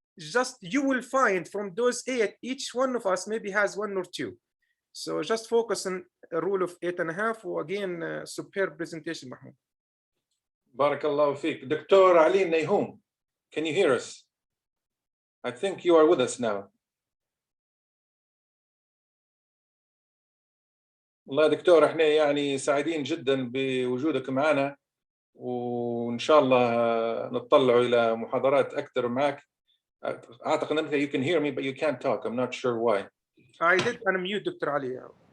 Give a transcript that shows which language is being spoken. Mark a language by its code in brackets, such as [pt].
[en] Just you will find from those 8, each one of us maybe has 1 or 2. So just focus on a rule of 8.5. Again, superb presentation, Mahmoud. [ar] بارك الله فيك. [en] Doctor علي نيهوم, can you hear us? I think you are with us now. [ar] والله دكتور احنا يعني سعيدين جدا بوجودك معنا, وإن شاء الله نتطلع إلى محاضرات أكثر معك. أعتقد أنك [en] you can hear me but you can't talk. I'm not sure why. I did unmute doctor علي.